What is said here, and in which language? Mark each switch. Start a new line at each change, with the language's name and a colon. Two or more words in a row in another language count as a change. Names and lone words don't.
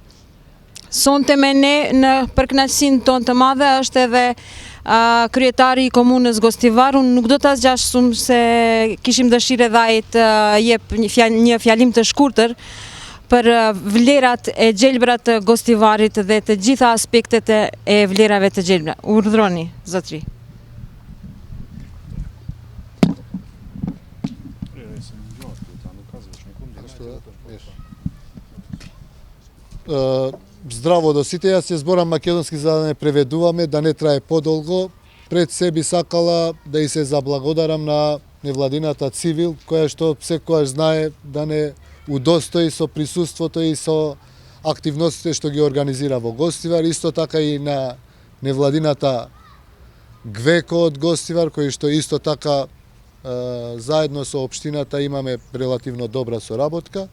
Albanian: Sonte me ne në përkënaqësinë tonë të madhe është edhe kryetari i komunës Gostivar. Unë nuk do ta zgjash shumë se kishim dëshirë edhe ai të jep një fjalim të shkurtër për vlerat e gjelbra të Gostivarit dhe të gjitha aspektet e vlerave të gjelbra. Urdhroni, zotëri.
Macedonian: Здраво до сите, јас ќе зборам македонски за да не преведуваме, да не трае подолго. Пред се би сакала да и се заблагодарам на невладината Цивил, која што секојаш знае да не удостои со присуството и со активностите што ги организира во Гостивар, исто така и на невладината Гвеко од Гостивар, кој што исто така заедно со општината имаме релативно добра соработка.